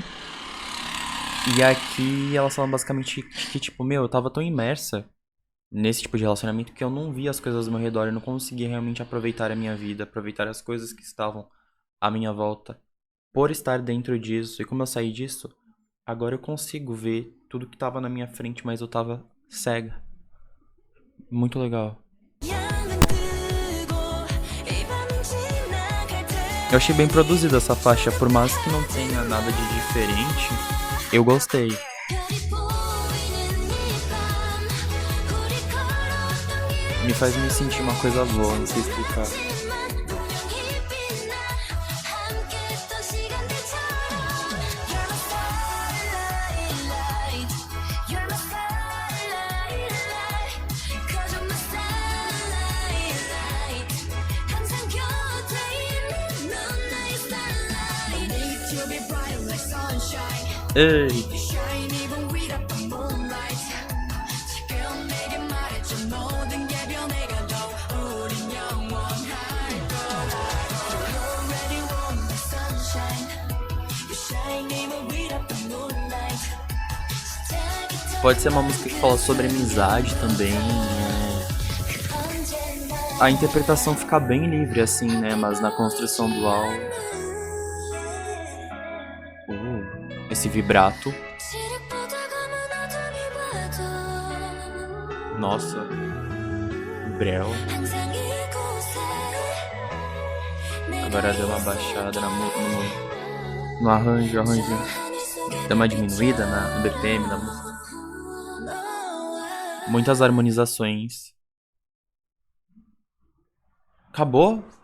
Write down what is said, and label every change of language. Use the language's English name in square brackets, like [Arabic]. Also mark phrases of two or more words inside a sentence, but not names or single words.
[Portuguese] E aqui elas falam basicamente que, tipo, meu, eu tava tão imersa nesse tipo de relacionamento que eu não via as coisas ao meu redor. Eu não conseguia realmente aproveitar a minha vida, aproveitar as coisas que estavam à minha volta. Por estar dentro disso, e como eu saí disso, agora eu consigo ver tudo que tava na minha frente, mas eu tava cega. Muito legal. [Korean] 양은 뜨고 이 밤은 지나갈 테 [Portuguese] Eu achei bem produzida essa faixa, por mais que não tenha nada de diferente, eu gostei. [Korean] 별이 보이는 이 밤 우리 걸어왔던 길을 [Portuguese] Me faz me sentir uma coisa boa, não sei explicar. [Korean] 지만 분명히 빛날 함께했던 시간들처럼 [English] You're my starlight light You're my starlight light Cause you're my starlight light [Korean] 항상 곁에 있는 넌 나의 [English] starlight No need to be bright like sunshine [Portuguese] Ei! [English] Shine even without the moonlight [Korean] 지금 내게 말해줘 모든 게 변해가도 우린 영원할 거라 [English] You already want the sunshine You shine even without the moonlight [Korean] 시작이 [Portuguese] Pode ser uma música que fala sobre amizade também, né? [Korean] 언제나 [Portuguese] A interpretação fica bem livre assim, né? Mas na construção do álbum. Esse vibrato. [Korean] 칠흑보다 검은 어둠이 와도 [Portuguese] Nossa. Brel. [Korean] 항상 이곳에 [Portuguese] Agora deu uma baixada no arranjo. Deu uma diminuída no BPM da música. Muitas harmonizações. Acabou?